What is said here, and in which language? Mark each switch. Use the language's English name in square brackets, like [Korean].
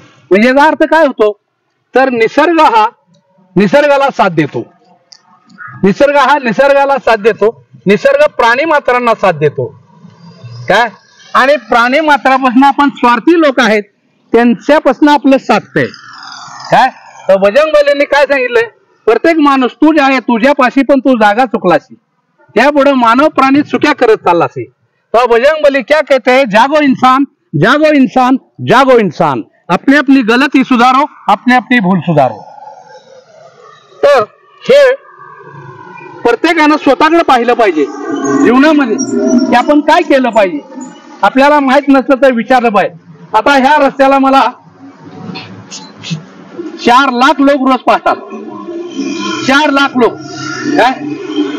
[Marathi] म्हणजे याचा अर्थ काय होतो तर निसर्ग हा निसर्गाला साथ देतो, निसर्ग हा निसर्गाला साथ देतो, निसर्ग प्राणी मात्रांना साथ देतो काय. आणि प्राणी मात्रापासून आपण स्वार्थी लोक आहेत त्यांच्यापासून आपलं साधतंय काय. तर बजरंगबलींनी काय सांगितलंय प्रत्येक माणूस तू जे आहे तुझ्यापाशी पण तू जागा चुकलासी त्यापुढे मानव प्राणी चुक्या करत चाललासी. [Hindi] तो बजरंगबली क्या कहते हैं जागो इंसान जागो इंसान जागो इंसान, अपनी अपनी गलती सुधारो अपनी अपनी भूल सुधारो. [Marathi] तर हे प्रत्येकानं स्वतःकडे पाहिलं पाहिजे जीवनामध्ये की आपण काय केलं पाहिजे. आपल्याला माहित नसलं तर विचारलं पाहिजे. आता ह्या रस्त्याला मला 4 लाख लोक रोज पाहतात, 4 लाख लोक काय.